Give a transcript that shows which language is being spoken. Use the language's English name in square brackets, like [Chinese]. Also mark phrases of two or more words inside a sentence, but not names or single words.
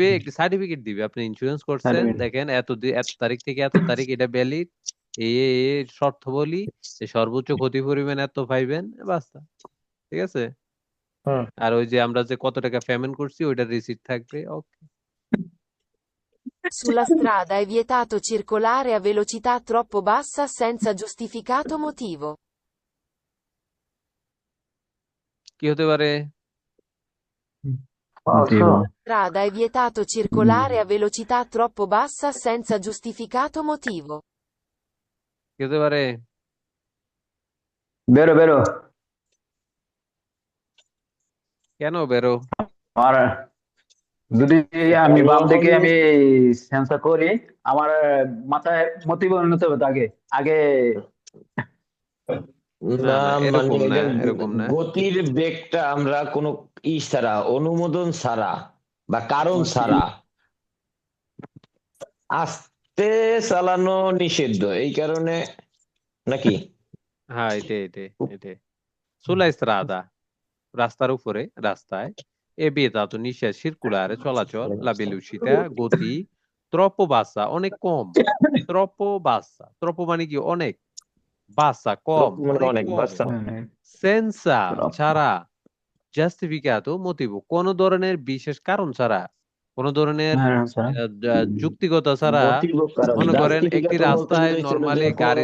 [Bangla] একটি সার্টিফিকেট দিবে, আপনি ইন্স্যুরেন্স করছেন, দেখেন এত তারিখ থেকে এত তারিখ এটা ভ্যালিড, এই শর্ত বলি যে সর্বোচ্চ ক্ষতি পরিমাণ এত পাইবেন, বাস্তা, ঠিক আছে? আর ওই যে আমরা যে কত টাকা পেমেন্ট করছি ওইটার রিসিট থাকবে। ওকে। [Italian] Sulla strada è vietato circolare a velocità troppo bassa senza giustificato motivo. [Bangla] কি হতে পারে? [Italian] motivo. Strada è vietato circolare a velocità troppo bassa senza giustificato motivo. [Bangla] কি হতে পারে? বেরো বেরো কেন বেরো? আর যদি আমি বাম দিকে আমি সেন্সর করি আমার মাথায় মোটিভ নিতে হবে তো আগে আগে না না না মানে এরকম না এটা এরকম না গতির বেগটা আমরা কোনো ছাড়া, অনুমোদন ছাড়া বা কারণ ছাড়া আস্তে চালানো নিষিদ্ধ, এই কারণে নাকি? হ্যাঁ এটাই [Italian] sulla strada [Bangla] রাস্তার উপরে রাস্তায় [Italian] è vietato [Bangla] নিষেধ circolare চলাচল [Italian] la velocità [Bangla] গতি [Italian] troppo bassa [Bangla] অনেক কম [Italian] troppo bassa [Bangla] troppo মানে কি অনেক bassa কম মানে অনেক অনেক কম বাচ্চা। senza ছাড়া [Italian] justificato motivo [Bangla] কোন ধরনের বিশেষ কারণ ছাড়া কোন ধরনের যুক্তিগত ছাড়া Motivo কারণ মনে করেন একটি জাস্টিফিকাতো বলতে রাস্তায় বোঝাইছিল যে নরমালি গাড়ি